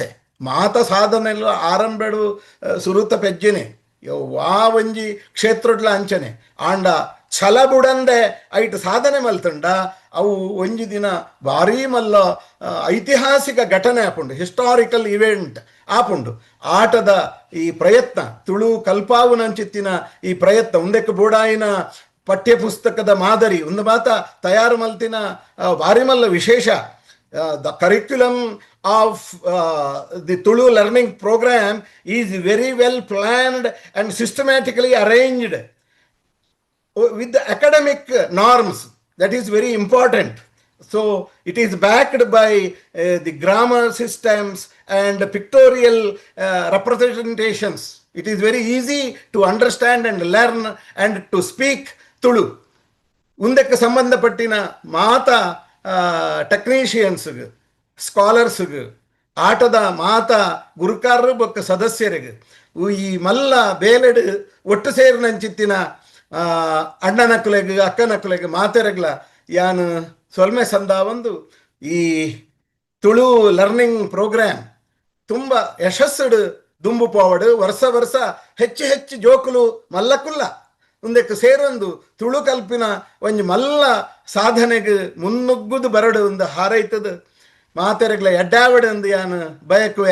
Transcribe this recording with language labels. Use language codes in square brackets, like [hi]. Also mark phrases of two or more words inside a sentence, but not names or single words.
[tcy] ಮಾತ ಸಾಧನೆಲ್ಲ ಆರಂಭಡು ಸುರುತ ಪೆಜ್ಜೆನೆ ವಾ ಒಂಜಿ ಕ್ಷೇತ್ರಡ್ಲ ಅಂಚನೆ ಆಂಡ ಛಲ ಬುಡಂದೆ ಐಟ್ ಸಾಧನೆ ಮಲ್ತಂಡ ಅವು ಒಂಜಿ ದಿನ ಭಾರಿ ಮಲ್ಲ ಐತಿಹಾಸಿಕ ಘಟನೆ ಆಪುಂಡು, [en] historical event [tcy] ಆಪುಂಡು. ಆಟದ ಈ ಪ್ರಯತ್ನ ತುಳು ಕಲ್ಪಾವುನಂಚಿತ್ತಿನ ಈ ಪ್ರಯತ್ನ ಉಂದಕ್ಕೆ ಬೂಡಾಯಿನ ಪಠ್ಯ ಪುಸ್ತಕದ ಮಾದರಿ ಒಂದು ಮಾತ ತಯಾರು ಮಲ್ತಿನ ಭಾರಿ ಮಲ್ಲ ವಿಶೇಷ. [en] The curriculum of the Tulu learning program is very well planned and systematically arranged with the academic norms. That is very important. So it is backed by the grammar systems and pictorial representations. It is very easy to understand and learn and to speak Tulu. [tcy] ಉಂದಕ್ಕೆ ಸಂಬಂಧಪಟ್ಟಿನ ಮಾತ ಟೆಕ್ನಿಷಿಯನ್ಸ್ಗೆ, ಸ್ಕಾಲರ್ಸ್ಗೆ, ಆಟದ ಮಾತ ಗುರುಕಾರರು ಬೊಕ್ಕ ಸದಸ್ಯರಿಗೆ ಈ ಮಲ್ಲ ಬೇಲೆಡು ಒಟ್ಟು ಸೇರಿನಂಚಿತ್ತಿನ ಅಣ್ಣನಕ್ಕಲೆಗೆ ಅಕ್ಕನಕ್ಕಲೆಗೆ ಮಾತೆರೆಗ್ಲ ಯಾನು ಸೊಲ್ಮೆ ಸಂದ ಒಂದು ಈ ತುಳು [en] learning program [tcy] ತುಂಬ ಯಶಸ್ಸು ದುಂಬು ಪೋವಡು ವರ್ಷ ವರ್ಷ ಹೆಚ್ಚು ಹೆಚ್ಚು ಜೋಕುಲು ಮಲ್ಲಕ್ಕುಲ್ಲ ಮುಂದಕ್ಕೆ ಸೇರೊಂದು ತುಳು ಕಲ್ಪಿನ ಒಂಜಿ ಮಲ್ಲ ಸಾಧನೆಗೆ ಮುನ್ನುಗ್ಗುದು ಬರಡು ಒಂದು ಹಾರೈತದು ಮಾತೆರೆಗ್ಲ ಎಡ್ಡಾವಡು ಎಂದು ಯಾನು ಬಯಕುವೆ.